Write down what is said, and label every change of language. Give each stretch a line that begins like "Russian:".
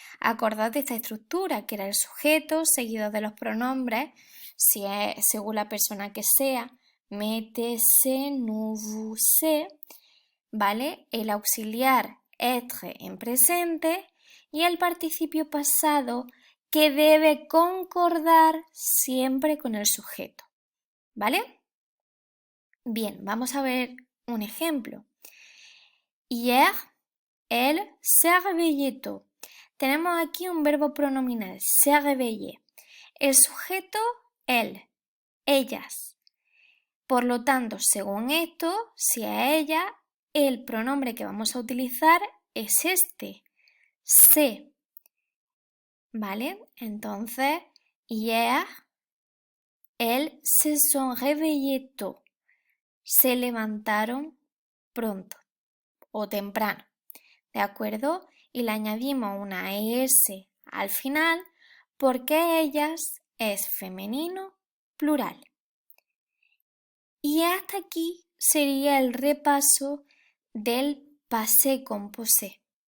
Spanish: Acordad de esta estructura, que era el sujeto seguido de los pronombres, si es según la persona que sea,
French: me, te, se, nous, vous, se,
Spanish: ¿vale? El auxiliar être en presente y el participio pasado que debe concordar siempre con el sujeto, ¿vale? Bien, vamos a ver un ejemplo.
French: Hier, elle s'est réveillée tôt.
Spanish: Tenemos aquí un verbo pronominal,
French: se réveillé.
Spanish: El sujeto, elle, ellas. Por lo tanto, según esto, si a ella, el pronombre que vamos a utilizar es este, se. ¿Vale? Entonces,
French: hier, elles se sont réveillées tôt.
Spanish: Se levantaron pronto o temprano. ¿De acuerdo? Y le añadimos una ES al final porque ellas es femenino plural. Y hasta aquí sería el repaso del passé composé.